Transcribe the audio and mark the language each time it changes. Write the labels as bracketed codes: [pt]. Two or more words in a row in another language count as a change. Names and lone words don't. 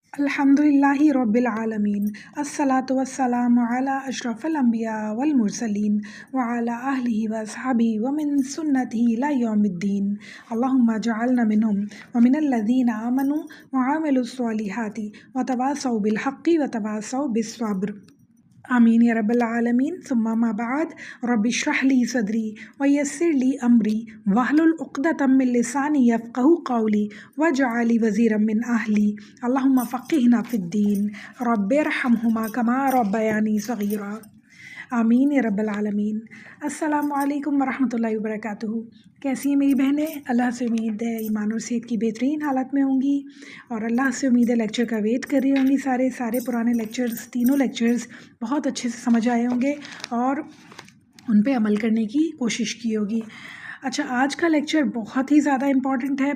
[ar] الحمد لله رب العالمين والصلاة والسلام على أشرف الأنبياء والمرسلين وعلى أهله وأصحابه ومن سنته إلى يوم الدين اللهم اجعلنا منهم ومن الذين آمنوا وعملوا الصالحات وتواصوا بالحق وتواصوا بالصبر آمين يا رب العالمين. ثم أما بعد رب اشرح لي صدري ويسر لي أمري واحلل عقدة من لساني يفقهوا قولي واجعل لي وزيرا من أهلي اللهم فقهنا في الدين رب ارحمهما كما ربياني صغيرا آمين يا رب العالمين. السلام عليكم ورحمة الله وبركاته. [ur] کیسی ہیں میری بہنیں? اللہ سے امید ہے ایمان اور صحت کی بہترین حالت میں ہوں گی اور اللہ سے امید ہے لیکچر کا ویٹ کر رہی ہوں گی. سارے پرانے لیکچرز، تینوں لیکچرز بہت اچھے سے سمجھ آئے ہوں گے اور ان پہ عمل کرنے کی کوشش کی ہوگی. اچھا، آج کا لیکچر بہت ہی زیادہ امپورٹنٹ ہے.